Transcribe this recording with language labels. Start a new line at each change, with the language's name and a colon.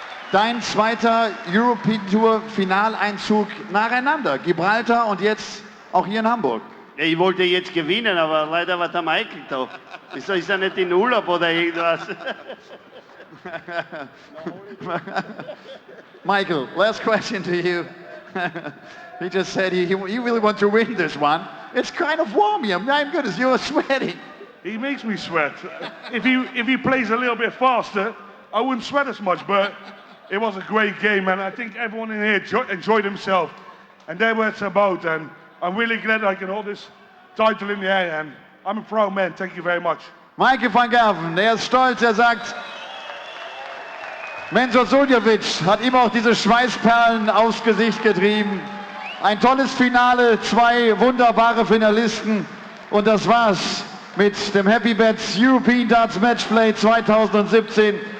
German: Dein zweiter European Tour Finaleinzug nacheinander. Gibraltar und jetzt auch hier in Hamburg. Ja, ich wollte jetzt gewinnen, aber leider war der Michael da. Ist er nicht in Urlaub oder irgendwas?
English: Michael, last question to you. He just said he really wants to win this one. It's kind of warm here. My goodness, you're sweating. He makes me sweat. If he plays a little bit faster, I wouldn't sweat as much, but it was a great game, and I think everyone in here enjoyed himself. And that's what it's about, and I'm really glad I can hold this title in the air, and I'm a proud man. Thank you very much.
German: Michael van Gerwen, der ist stolz, er sagt, Mensur Suljovic hat ihm auch diese Schweißperlen aufs Gesicht getrieben. Ein tolles Finale, 2 wunderbare Finalisten und das war's mit dem Happy Bets European Darts Matchplay 2017.